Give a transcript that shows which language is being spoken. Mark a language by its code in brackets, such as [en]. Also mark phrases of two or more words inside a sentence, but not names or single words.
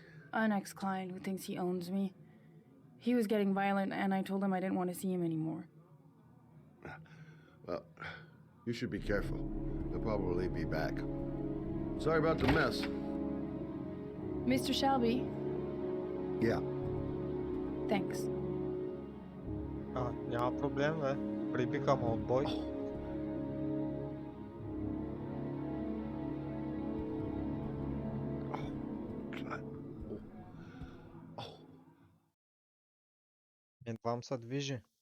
[en] An ex-client who thinks he owns me. He was getting violent and I told him I didn't want to see him anymore. Well, you should be careful. He'll probably be back. Sorry about the mess. Mr. Shelby, Yeah. thanks. [bg] Няма проблем, бе. Прибиха му от бой. Едвам се движи.